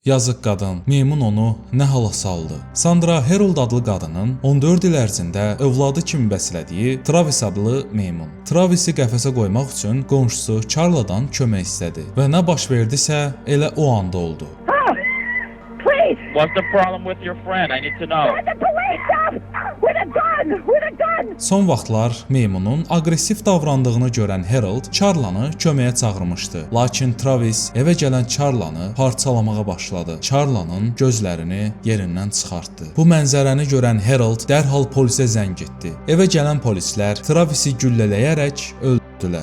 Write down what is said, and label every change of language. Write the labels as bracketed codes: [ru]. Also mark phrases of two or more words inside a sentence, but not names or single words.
[az] Yazıq qadın, meymun onu nə hala saldı? Sandra Herold adlı qadının 14 il ərzində övladı kimi bəslədiyi Travis adlı meymun. Travisi qəfəsə qoymaq üçün qonşusu Charla'dan kömək istədi və nə baş verdisə elə o anda oldu. [en] Please! What's the problem with your friend? I need to know. Let the police up! With a gun! With a gun! [az] Son vaxtlar meymunun aqressiv davrandığını görən Harold Charlanı köməyə çağırmışdı. Lakin Travis evə gələn Charlanı parçalamağa başladı. Charlanın gözlərini yerindən çıxartdı. Bu mənzərəni görən Harold dərhal polisə zəng etdi. Evə gələn polislər Travisi güllələyərək öldürdülər.